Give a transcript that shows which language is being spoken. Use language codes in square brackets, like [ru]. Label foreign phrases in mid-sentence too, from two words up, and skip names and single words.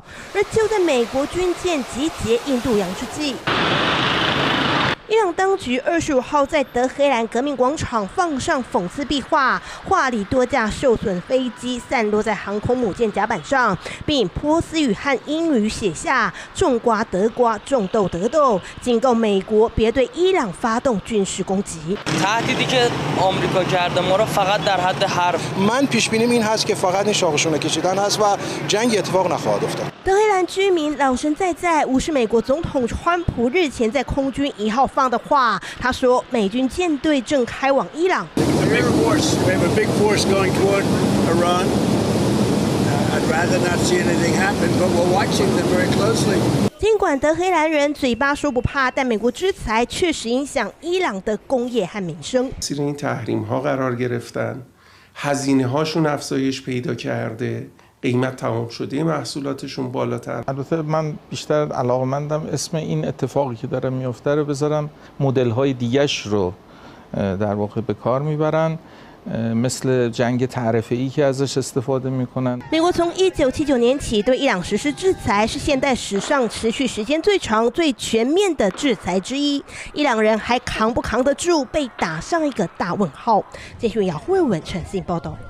[zh] 而就在美国军舰集结印度洋之际，伊朗当局25号在德黑兰革命广场放上讽刺壁画，画里多架受损飞机散落在航空母舰甲板上，并以波斯语和英语写下“种瓜得瓜，种豆得豆”，警告美国别对伊朗发动军事攻击。 [fa] تهدیدی که آمریکا کرده ما را فقط در حد حرف. من پیش بینیم این هست که فقط این شاخشونه کشیدن هست و جنگ اتفاق نخواهد افتاد. [zh] 德黑兰居民老神在，无视美国总统川普日前在空军1号放的话。他说，美军舰队正开往伊朗。尽管德黑兰人嘴巴说不怕，但美国制裁确实影响伊朗的工业和民生。 [fa] این تحریم‌ها قرار گرفتن، هزینه‌هاشون افزایش پیدا کرده. قیمت تمام شده محصولاتشون بالاتر. البته من بیشتر علاقه‌مندم اسم این اتفاقی که داره میفته رو بذارم مدل‌های دیگه‌اش رو در واقع به کار میبرن مثل جنگ تعرفه‌ای که ازش استفاده میکنن. [zh] 美国从1979年起对伊朗实施制裁，是现代史上持续时间最长、最全面的制裁之一。伊朗人还扛不扛得住，被打上一个大问号。记者姚慧文、陈信报道。